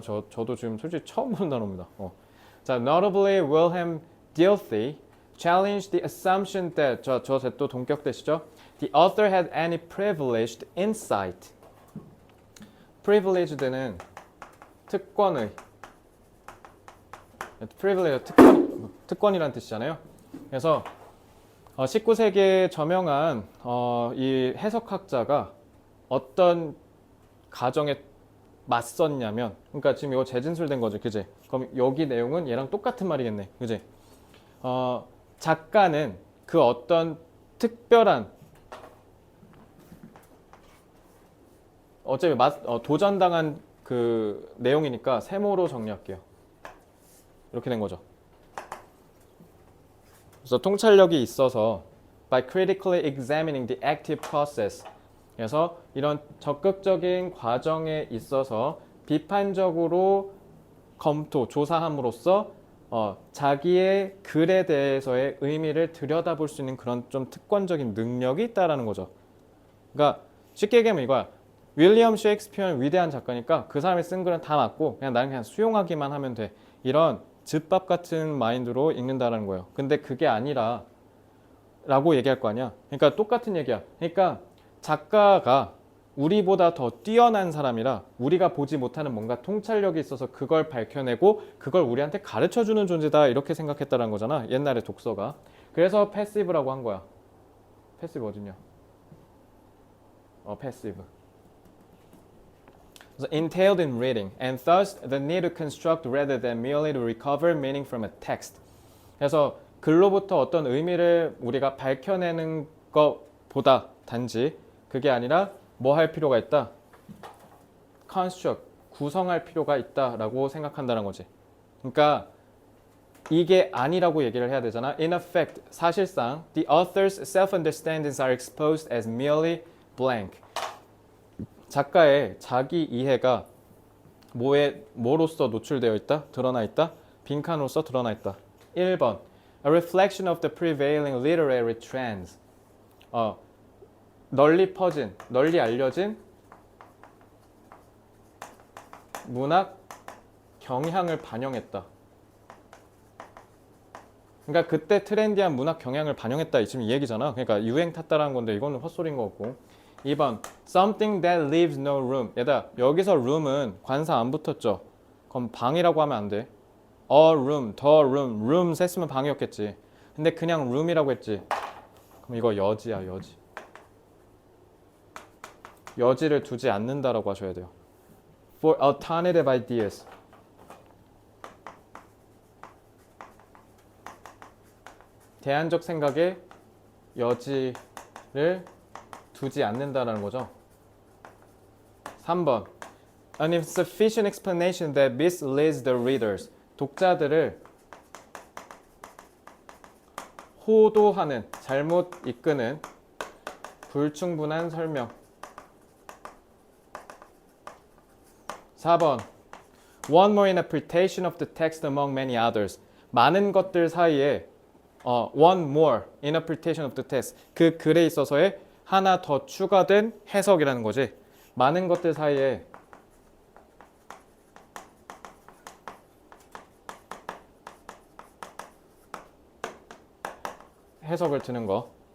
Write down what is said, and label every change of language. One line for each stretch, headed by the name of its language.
Korean: 저도 지금 솔직히 처음 보는 단어입니다.
English: 자, notably Wilhelm Dilthey challenged the assumption that
Korean: 또 동격되시죠?
English: The author had any privileged insight.
Korean: privileged는 특권의 privilege 특권이란 뜻이잖아요. 그래서 19세기에 저명한 이 해석학자가 어떤 가정에 맞섰냐면, 그러니까 지금 이거 재진술된 거죠, 그지? 그럼 여기 내용은 얘랑 똑같은 말이겠네, 그지? 작가는 그 어떤 특별한 어차피 도전당한 그 내용이니까 세모로 정리할게요. 이렇게 된 거죠. 그래서 통찰력이 있어서
English: by critically examining the active process.
Korean: 그래서 이런 적극적인 과정에 있어서 비판적으로 검토, 조사함으로써 자기의 글에 대해서의 의미를 들여다볼 수 있는 그런 좀 특권적인 능력이 있다라는 거죠. 그러니까 쉽게 얘기하면 이거야. 윌리엄 셰익스피어는 위대한 작가니까 그 사람이 쓴 글은 다 맞고 그냥 나는 그냥 수용하기만 하면 돼. 이런 즙밥 같은 마인드로 읽는다라는 거예요. 근데 그게 아니라 라고 얘기할 거 아니야. 그러니까 똑같은 얘기야. 그러니까 작가가 우리보다 더 뛰어난 사람이라 우리가 보지 못하는 뭔가 통찰력이 있어서 그걸 밝혀내고 그걸 우리한테 가르쳐주는 존재다 이렇게 생각했다는 거잖아. 옛날에 독서가. 그래서 패시브라고 한 거야. 패시브 어딨냐? 패시브.
English: So entailed in reading, and thus the need to construct rather than merely to recover meaning from a text.
Korean: 그래서 글로부터 어떤 의미를 우리가 밝혀내는 것보다 단지 그게 아니라 뭐 할 필요가 있다? construct, 구성할 필요가 있다라고 생각한다는 거지. 그러니까 이게 아니라고 얘기를 해야 되잖아.
English: In effect,
Korean: 사실상
English: the author's self-understandings are exposed as merely blank.
Korean: 작가의 자기 이해가 뭐로서 노출되어 있다? 드러나 있다? 빈칸으로서 드러나 있다.
English: 1번 A reflection of the prevailing literary trends.
Korean: 널리 퍼진, 널리 알려진 문학 경향을 반영했다. 그러니까 그때 트렌디한 문학 경향을 반영했다. 지금 이 얘기잖아. 그러니까 유행 탔다라는 건데 이거는 헛소리인 것 같고.
English: 2번 Something that leaves no room.
Korean: 얘들아 여기서 room은 관사 안 붙었죠. 그럼 방이라고 하면 안 돼. A room, the room, rooms 했으면 방이었겠지. 근데 그냥 room이라고 했지. 그럼 이거 여지야 여지. 여지를 두지 않는다라고 하셔야 돼요.
English: For alternative ideas.
Korean: 대안적 생각에 여지를 두지 않는다라는 거죠.
English: 3번 An insufficient explanation that misleads the readers.
Korean: 독자들을 호도하는, 잘못 이끄는 불충분한 설명.
English: 4번 One more interpretation of the text among many others.
Korean: 많은 것들 사이에
English: one more interpretation of the text.
Korean: 그 글에 있어서의 하나 더 추가된 해석이라는 거지. 많은 것들 사이에 해석을 두는 거.